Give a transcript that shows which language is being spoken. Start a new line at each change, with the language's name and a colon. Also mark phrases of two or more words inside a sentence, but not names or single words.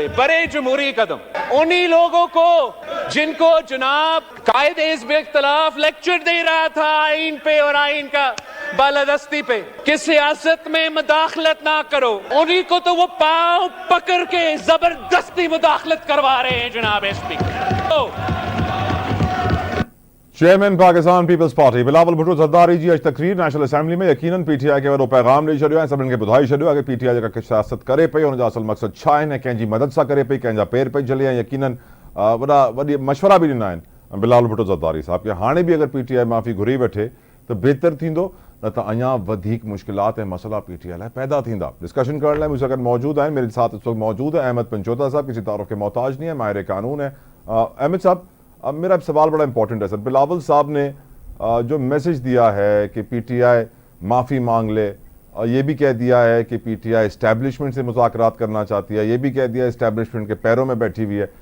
Urdu: بڑے جمہوری قدم انہی لوگوں کو جن کو جناب قائد حزب اختلاف لیکچر دے رہا تھا آئین پہ اور آئین کا بالادستی پہ کہ سیاست میں مداخلت نہ کرو، انہی کو تو وہ پاؤں پکڑ کے زبردستی مداخلت کروا رہے ہیں جناب اسپیکر.
Sindhi: चेयरमैन पाकिस्तान पीपल्स पार्टी बिलावल भुट्टो जरदारी जी
Urdu: آج تقریر نیشنل اسمبلی میں یقیناً پی ٹی آئی کے وہ پیغام
Sindhi: नहीं छड़ियो सब इनके बुधाई छड़ियो कि पीटीआई का सियासत करे पई उन असल मकसद छा है कंहिंजी मदद सा करे पई कंहिंजा पेर पे चले यकीनन वॾा वॾी मशवरा भी ॾिना आहिनि बिलावल भुट्टो जरदारी साहब के हाणे भी अगर पीटीआई माफ़ी घुरी वठे तो बेहतर थींदो, न त अञा वधीक मुश्किलात ऐं मसला पीटीआई लाइ पैदा थींदा। डिस्कशन करण लाइ मुझसे मौजूद आहिनि,
Urdu: میرے ساتھ اس وقت موجود ہے احمد پنچوتہ صاحب، کسی تعارف کے محتاج نہیں ہے، ماہر قانون ہے. احمد صاحب اب میرا سوال بڑا امپورٹنٹ ہے سر، بلاول صاحب نے جو میسج دیا ہے کہ پی ٹی آئی معافی مانگ لے، یہ بھی کہہ دیا ہے کہ پی ٹی آئی اسٹیبلشمنٹ سے مذاکرات کرنا چاہتی ہے، یہ بھی کہہ دیا اسٹیبلشمنٹ کے پیروں میں بیٹھی ہوئی ہے.